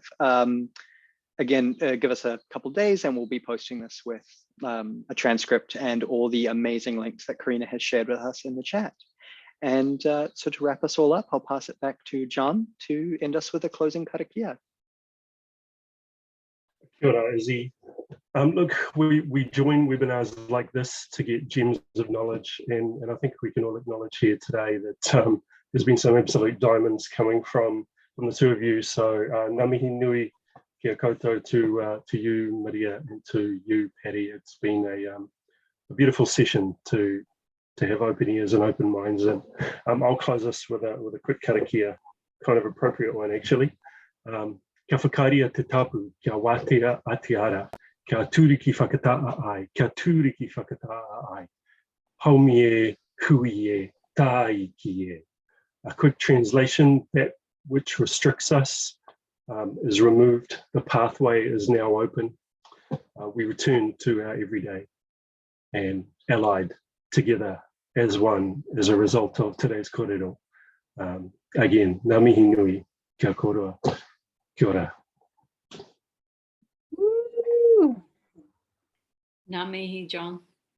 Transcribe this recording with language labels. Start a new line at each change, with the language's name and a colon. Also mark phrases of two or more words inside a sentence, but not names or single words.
English: Again, give us a couple of days and we'll be posting this with a transcript and all the amazing links that Karina has shared with us in the chat. And so to wrap us all up, I'll pass it back to John to end us with a closing karakia.
Māori: Kia ora, Izzy.
English: Look, we join webinars like this to get gems of knowledge, and I think we can all acknowledge here today that there's been some absolute diamonds coming from the two of you. So
Māori: ngā mihi nui kia koutou
English: to you, Maria, and to you, Patty. It's been a beautiful session to have open ears and open minds. And I'll close this with a quick karakia, kind of appropriate one actually.
Māori: Kia whakaria te tapu, kia wātea atiara, kia tūriki whakataa ai, kia tūriki whakataa ai. Haumi e, hui e, tāi ki e.
English: A quick translation, that which restricts us is removed. The pathway is now open. We return to our everyday and allied together as one as a result of today's kōrero. Again,
Māori: ngā mihi nui, kia kōrua, kia ora. Ngā mihi, John.